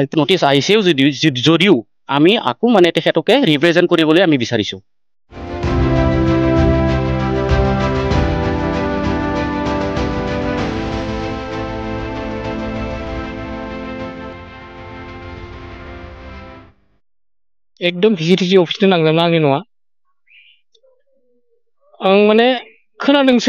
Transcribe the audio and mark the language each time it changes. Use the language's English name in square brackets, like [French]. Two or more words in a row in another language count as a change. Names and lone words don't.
[Assamese] নটিচ আহিছেও যদিও আমি আকৌ মানে তেখেতকে ৰিপ্ৰেজেণ্ট কৰিবলৈ আমি বিচাৰিছোঁ [Bodo] एकदम भिजिटिसि अफिसजों नांजाबना आंनि न'आ आं माने खोनादोंसो